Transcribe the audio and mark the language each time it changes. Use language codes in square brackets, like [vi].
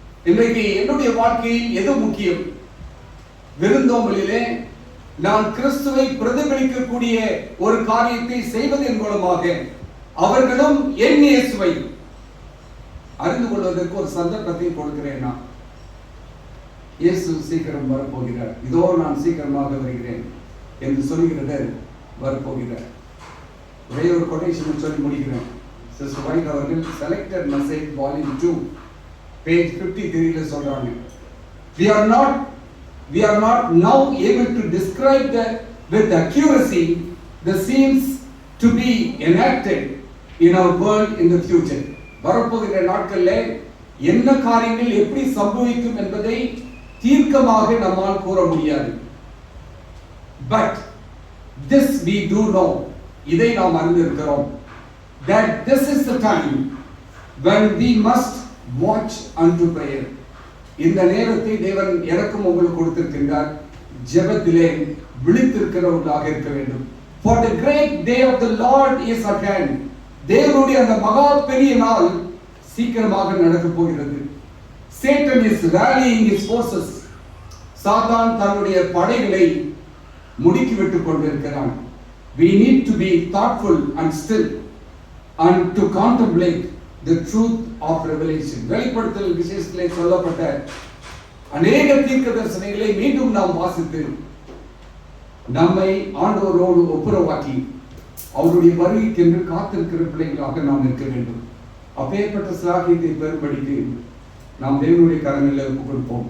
[ta] இன்றைக்கு என்னுடைய வாழ்க்கையில் எது முக்கியம்? விருந்தோம்பலிலே நான் கிறிஸ்துவை பிரதிபலிக்கக்கூடிய ஒரு காரியத்தை செய்வதன் மூலமாக அவர்களும் என் இயேசுவை அறிந்து கொள்வதற்கு ஒரு சந்தர்ப்பத்தை கொடுக்கிறேன். நான் இயேசு சீக்கிரம் வரப்போகிறார், இதோ நான் சீக்கிரமாக வருகிறேன் என்று சொல்லுகிறது வரப்போகிறார். ஒரே ஒரு கொட்டேஷன் சொல்லி முடிக்கிறேன். சிஸ்டர் வைட் அவர்கள் செலக்டட் மெசேஜ் வால்யூம் 2 பேஜ் 53 சொல்றாங்க, [en] we are not now able to describe with accuracy the scenes to be enacted in our world in the future. [ta] வரப்போகிற நாட்களில் என்ன காரியங்கள் எப்படி சம்பவிக்கும் என்பதை தீர்க்கமாக நம்மால் கூற முடியாது. [en] But this we do know, [ta] இதை நாம் அறிந்திருக்கிறோம், [en] that this is the time when we must watch unto prayer. [ta] இந்த நேரத்தை தேவன் எனக்கும் உங்களுக்கு கொடுத்திருக்கின்றார், ஜெபத்திலே விழித்திருக்கிறவர்களாக இருக்க வேண்டும். [en] For the great day of the Lord is at hand. [ta] தேவனுடைய அந்த மகா பெரிய நாள் சீக்கிரமாக நடக்க போகிறது. [en] Satan is rallying his forces. [ta] சாத்தான் தன்னுடைய படைகளை முடுக்கிவிட்டுக் கொண்டிருக்கிறான். [en] We need to be thoughtful and still and to contemplate the truth of revelation. [ta] வெளிப்படுத்தல் விசேஷத்திலே சொல்லப்பட்ட அநேக தீர்க்க தரிசனங்களை மீண்டும் நாம் வாசித்து நம்மை ஆண்டவரோடு ஒப்புரவாக்கி அவருடைய வருகைக்கென்று காத்திருக்கிற பிள்ளைகளாக நாம் இருக்க வேண்டும். அப்பேற்பட்ட சிலாக்கியத்தை பெறும்படிக்கு நாம் தேவனுடைய கரங்களில் ஒப்புக் கொடுப்போம்.